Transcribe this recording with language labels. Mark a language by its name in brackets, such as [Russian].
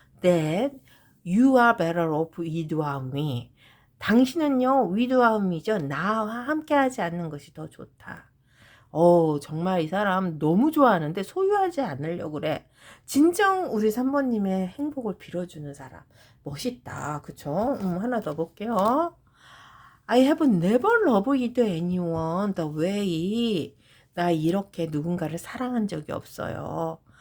[English] That you are better off without me. [Korean] 당신은요, [English] without me [Korean] 죠. 나와 함께하지 않는 것이 더 좋다. 정말 이 사람 너무 좋아하는데 소유하지 않으려고 그래. 진정 우리 3번님의 행복을 빌어주는 사람. 멋있다. 그쵸? 하나 더 볼게요. [English] I have never loved anyone the way. [Korean] 나 이렇게 누군가를 사랑한 적이 없어요.